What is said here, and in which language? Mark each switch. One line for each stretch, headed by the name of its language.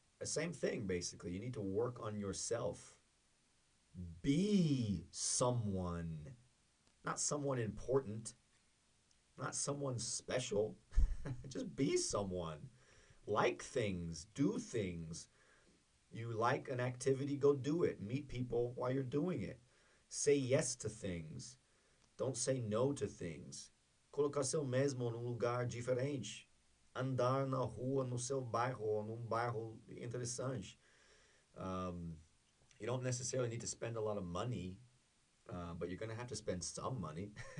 English: The same thing, basically. You need to work on yourself. Be someone, not someone important, not someone special. Just be someone. Like things, do things. You like an activity, go do it. Meet people while you're doing it. Say yes to things. Don't say no to things.
Portuguese: Colocar seu mesmo num lugar diferente. Andar na rua no seu bairro ou num bairro interessante.
English: You don't necessarily need to spend a lot of money, but you're going to have to spend some money.